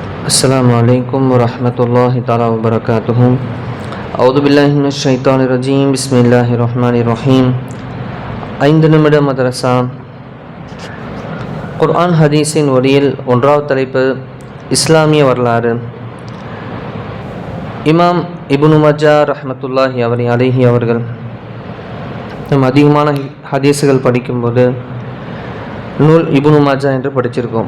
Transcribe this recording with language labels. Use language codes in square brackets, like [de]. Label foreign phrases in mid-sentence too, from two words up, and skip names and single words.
[ar] السلام عليكم ورحمة الله تعالى وبركاته. أعوذ بالله من الشيطان الرجيم. بسم الله الرحمن الرحيم. [ta] 5 நிமிட மதரசா குர்ஆன் ஹதீஸின் ஒளியில் ஒன்றாவது தலைப்பு இஸ்லாமிய வரலாறு. இமாம் இப்னு மஜா [ar] رحمة الله عليه [ta] அவர்கள் நம்ம அதிகமான ஹதீஸுகள் படிக்கும்போது நூல் இப்னு மஜா என்று படிச்சிருக்கோம்.